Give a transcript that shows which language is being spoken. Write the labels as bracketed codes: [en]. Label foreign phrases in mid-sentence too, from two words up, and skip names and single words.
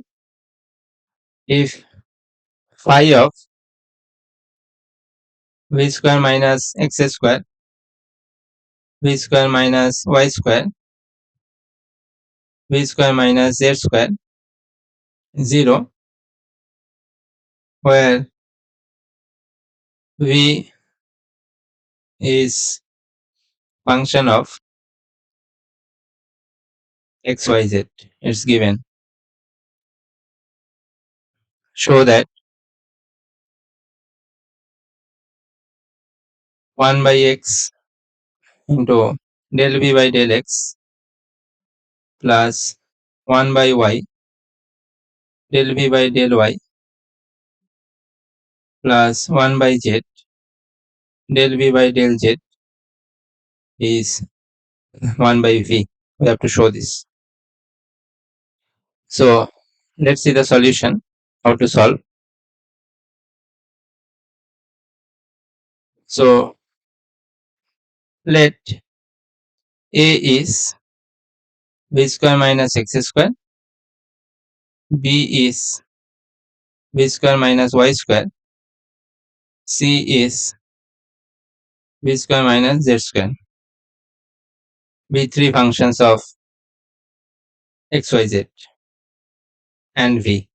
[en] If phi of v square minus x square, v square minus y square, v square minus z square 0, where v is function of xyz, it's given. Show that 1 by x into del v by del x plus 1 by y del v by del y plus 1 by z del v by del z is 1 by v. We have to show this. So let's see the solution, how to solve. So let a is v square minus x square, b is v square minus y square, c is v square minus z square, be three functions of xyz and v.